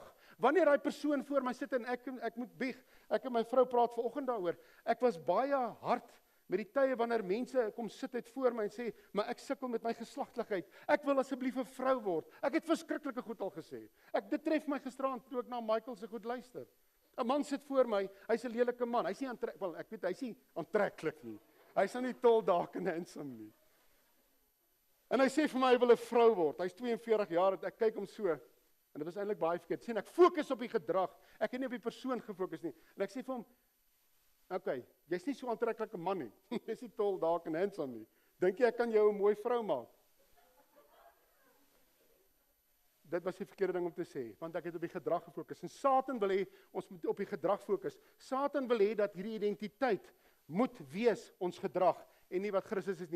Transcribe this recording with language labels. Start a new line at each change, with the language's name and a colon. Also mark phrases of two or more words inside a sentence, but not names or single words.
Afrikaans: Wanneer daai persoon voor my sit, en ek moet bieg, ek en my vrou praat vanoggend daaroor, ek was baie hard met die tye wanneer mense kom sit het voor my en sê, maar ek sukkel met my geslagtelikheid, ek wil asseblief 'n vrou word. Ek het verskriklike goed al gesê. Dit tref my gisteraan toe ek na Michael se goed luister. 'n Man sit voor my, hy's 'n lelike man, hy's nie ek weet hy's nie aantreklik nie. Hy's nou nie
English: tall, dark and handsome
Afrikaans: nie. En hy sê vir my, hy wil 'n vrou word. Hy's 42 jaar, ek kyk hom so, en dit was eintlik baie verkeerd. Sien, ek fokus op die gedrag, ek het nie op die persoon gefokus nie. En ek sê vir hom, okay, jy's nie so aantreklike man nie. Jy's nie
English: tall, dark and handsome
Afrikaans: nie. Dink jy ek kan jou 'n mooi vrou maak? Dit was die verkeerde ding om te sê, want ek het op die gedrag gefokus. En Satan wil hê, ons moet op die gedrag fokus. Satan wil hê dat hierdie identiteit moet wees ons gedrag, en nie wat Christus is nie.